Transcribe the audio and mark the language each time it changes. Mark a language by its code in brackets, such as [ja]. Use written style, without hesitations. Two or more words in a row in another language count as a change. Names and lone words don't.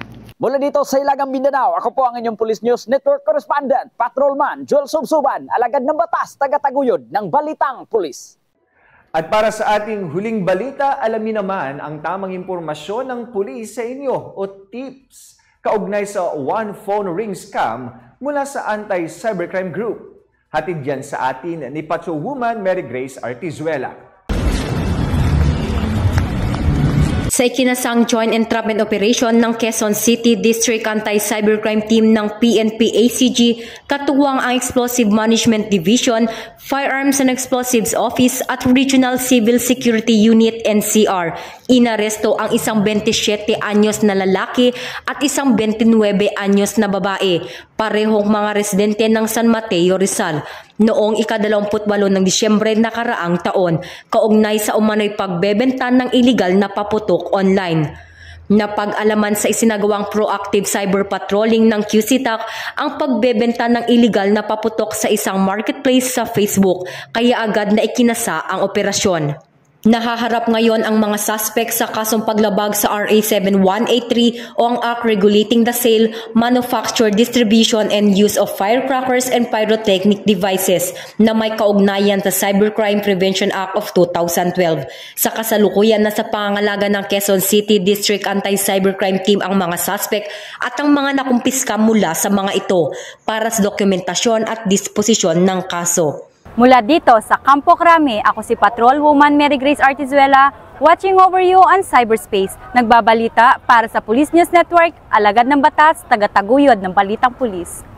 [tl] Mula dito sa Ilagang Mindanao, ako po ang inyong Police News Network correspondent, Patrolman Joel Subsuban, alagad ng batas, tagataguyod ng balitang pulis. At para sa ating huling balita, alamin naman ang tamang impormasyon ng pulis sa inyo o tips kaugnay sa One Phone Ring Scam mula sa Anti-Cybercrime Group. Hatid yan sa atin ni Patrolwoman Mary Grace Artizuela. Sa ikinasang [en] joint entrapment operation [tl] ng Quezon City District Anti-Cybercrime Team ng PNP-ACG, katuwang ang Explosive Management Division, Firearms and Explosives Office at Regional Civil Security Unit NCR. Inaresto ang isang 27 anyos na lalaki at isang 29 anyos na babae, parehong mga residente ng San Mateo, Rizal, noong ika-28 ng Disyembre nakaraang taon, kaugnay sa umano'y pagbebenta ng iligal na paputok online. Napag-alaman sa isinagawang [en] proactive cyber patrolling [tl] ng QCTAC ang pagbebenta ng iligal na paputok sa isang marketplace sa Facebook, kaya agad na ikinasa ang operasyon. Nahaharap ngayon ang mga suspect sa kasong paglabag sa RA 7183 o ang Act Regulating the Sale, Manufacture, Distribution and Use of Firecrackers and Pyrotechnic Devices na may kaugnayan sa Cybercrime Prevention Act of 2012. Sa kasalukuyan na sa pangangalaga ng Quezon City District Anti-Cybercrime Team ang mga suspect at ang mga nakumpiska mula sa mga ito para sa dokumentasyon at disposisyon ng kaso. Mula dito sa Campo Crame, ako si Patrolwoman Mary Grace Artizuela, [en] watching over you on cyberspace. [tl] Nagbabalita para sa Police News Network, alagad ng batas, tagataguyod ng balitang pulis.